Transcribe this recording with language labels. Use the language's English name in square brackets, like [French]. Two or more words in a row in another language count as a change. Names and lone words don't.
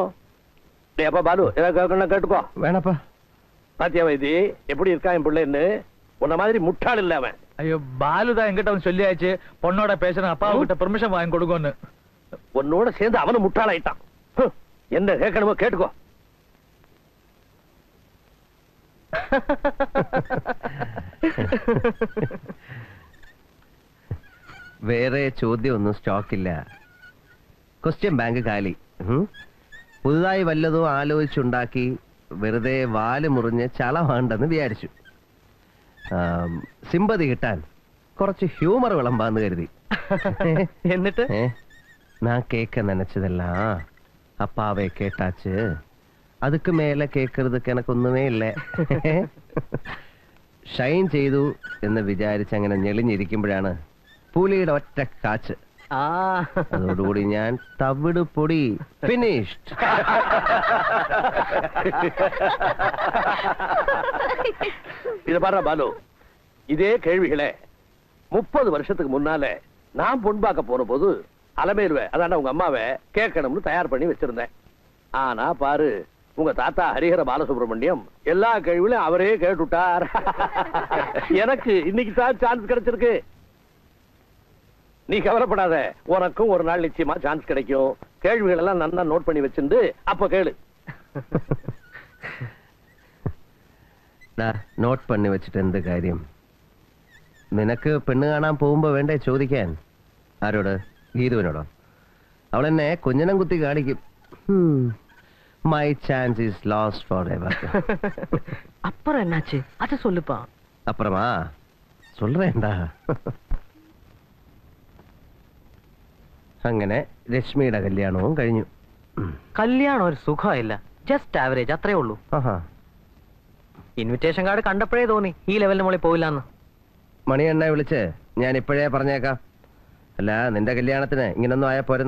[Tamil] அப்பா பாலு, ஏதாவது கேட்டுக்கோ. வேணப்பா. பாத்தியா வைத்தி எப்படி இருக்கா என் பிள்ளைன்னு? உன்ன மாதிரி முட்டாள் இல்ல அவன். ஐயோ, பாலுதான் என்கிட்ட வந்து சொல்லியாச்சு பொண்ணோட பேசணும், அப்பா கிட்ட பெர்மிஷன் வாங்கி கொடுக்கணும். உன்னோட சேர்ந்து அவனும் முட்டாளாயிட்டான். என்ன கேட்கணுமோ கேட்டுக்கோ. [Malayalam] വേറെ ചോദ്യമൊന്നും സ്റ്റോക്കില്ല. [English] question bank [Malayalam] കാലി. പുതുതായി വല്ലതും ആലോചിച്ചുണ്ടാക്കി വെറുതെ വാല് മുറിഞ്ഞ് ചളവാണ്ടെന്ന് വിചാരിച്ചു. സിമ്പതി കിട്ടാൻ കുറച്ച് ഹ്യൂമർ വിളമ്പാന്ന് കരുതി. എന്നിട്ട് [Tamil] நான் கேட்க நினைச்சதெல்லாம் அப்பாவே கேட்டாச்சு. அதுக்கு மேல கேட்கறதுக்கு எனக்கு ஒண்ணுமே இல்லை. [Malayalam] ഷൈൻ ചെയ്തു എന്ന് വിചാരിച്ച് അങ്ങനെ ഞെളിഞ്ഞിരിക്കുമ്പോഴാണ് പുലിയുടെ ഒറ്റ കാച്ച്. അതോടുകൂടി ഞാൻ തവിട് പൊടി ഫിനിഷ്ഡ്. [Tamil] இத பாரு பாலு, இதே கேள்விகளே 30 வருஷத்துக்கு முன்னால நான் பொன் பார்க்க போன போது அலமேலுவை, அதான உங்க அம்மாவை கேட்கணும்னு தயார் பண்ணி வச்சிருந்தேன். ஆனா பாரு, உங்க தாத்தா ஹரிஹர பாலசுப்ரமணியம் எல்லா கேள்விகளையும் அவரே கேட்டுட்டார். எனக்கு இன்னைக்கு தான் சான்ஸ் கிடைச்சிருக்கு. நீ கவலைப்படாத, உனக்கும் ஒரு நாள் நிச்சயமா சான்ஸ் கிடைக்கும். கேள்விகள் எல்லாம் நல்லா நோட் பண்ணி வச்சிருந்து அப்ப கேளு. [Malayalam] നോട്ട് പണി വെച്ചിട്ട് എന്ത് കാര്യം? നിനക്ക് പെണ്ണ് കാണാൻ പോകുമ്പോ വേണ്ടേ ചോദിക്കാൻ? ആരോട്? ഗീതുവിനോടോ? അവളെന്നെ കുഞ്ഞനം കുത്തി കാണിക്കും. [English] my chance is lost for ever. [Tamil] அப்புறம் என்னாச்சு அத சொல்லுப்பா. அப்புறமா சொல்றேன்டா. [Malayalam] അങ്ങനെ രശ്മിയുടെ കല്യാണവും കഴിഞ്ഞു. കല്യാണം ഒരു സുഖമില്ല, [English] just average, [Malayalam] അത്രേ ഉള്ളൂ. [English] invitation card [Malayalam] കണ്ടപ്പോഴേ തോന്നി ഈ ലെവലിന് മുകളിൽ പോയില്ലെന്ന്. മണിയെണ്ണ വിളിച്ച് ഞാൻ ഇപ്പോഴേ പറഞ്ഞേക്കാം. അല്ല, നിന്റെ കല്യാണത്തിന് ഇങ്ങനൊന്നും ആയാ പോരുന്ന്.